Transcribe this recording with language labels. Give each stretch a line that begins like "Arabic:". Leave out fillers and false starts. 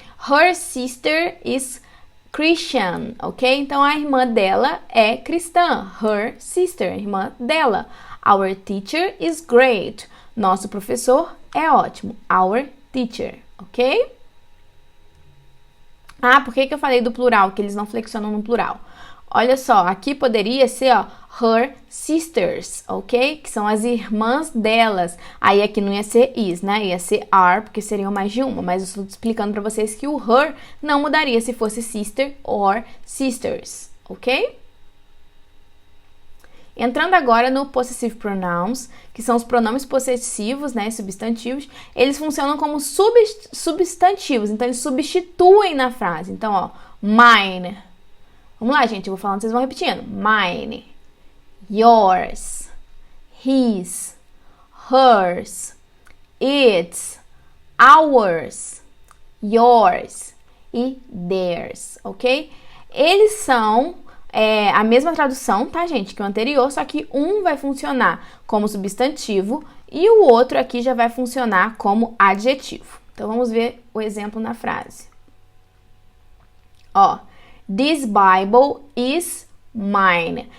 English: Her sister is Christian, ok?
Portuguese: Então, a irmã dela é cristã.
English: Her sister,
Portuguese: a irmã dela.
English: Our teacher is great.
Portuguese: Nosso professor é ótimo.
English: Our teacher, ok?
Portuguese: Ah, por que eu falei do plural? Que eles não flexionam no plural. Olha só, aqui poderia ser, ó,
English: her sisters,
Portuguese: ok? Que são as irmãs delas. Aí aqui não ia ser is, né? Ia ser are, porque seriam mais de uma. Mas eu estou explicando pra vocês que o her não mudaria se fosse
English: sister or sisters,
Portuguese: ok? Entrando agora no possessive pronouns, que são os pronomes possessivos, né, substantivos, eles funcionam como substantivos, então eles substituem na frase. Então, ó, mine. Vamos lá, gente, eu vou falando, vocês vão repetindo.
English: Mine, yours, his, hers, its, ours, yours e theirs, ok?
Portuguese: Eles são a mesma tradução, tá, gente, que o anterior, só que um vai funcionar como substantivo e o outro aqui já vai funcionar como adjetivo. Então, vamos ver o exemplo na frase. Ó,
English: this Bible is mine.